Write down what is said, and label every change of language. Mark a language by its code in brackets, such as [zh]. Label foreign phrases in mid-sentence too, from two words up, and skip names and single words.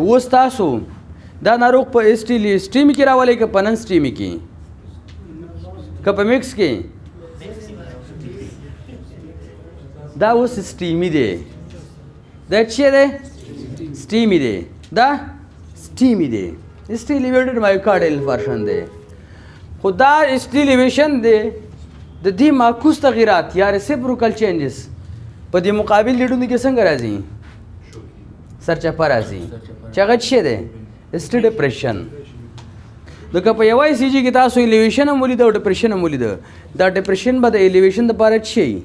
[ps] اوس تاسو دا ناروغ په سټیمي کې راولئ که په نن سټیمي کې که په میکس کې؟ دا اوس سټیمي دی. دا څه دی؟ سټیمي دی. دا سټیمي دی. [en] ST elevated myocardial infarction دی. [ps] خو دا [en] ST elevation [ps] دی د دې معکوس تغیرات یا [en] reciprocal changes [ps] په دې مقابل لیډونو کې څنګه راځي؟ سرچپه راځي. چې هغه څه دی؟ [en] ST depression. [ps] نو که په یوه ECG کې تاسو الیویشن هم ولیده او ډپریشن هم ولیده، دا ډپریشن به د الیویشن دپاره څه وي؟